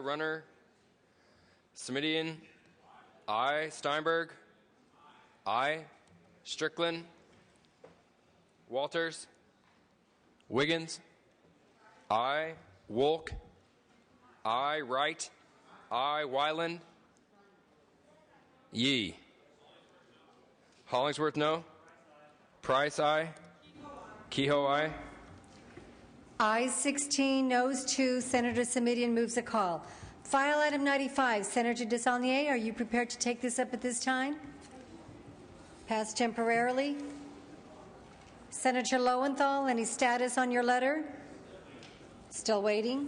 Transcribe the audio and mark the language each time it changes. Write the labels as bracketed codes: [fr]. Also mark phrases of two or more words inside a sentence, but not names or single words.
[en] Runner, Simitian, aye. Steinberg, aye. Strickland, Walters, Wiggins, aye. Wolk, aye. Wright, aye. Wyland, Yee. Hollingsworth, no. Price, aye. Kehoe, aye. Ayes 16, noes 2. Senator Simitian moves a call. File item 95. Senator DeSaulnier, are you prepared to take this up at this time? Pass temporarily. Senator Lowenthal, any status on your letter? Still waiting.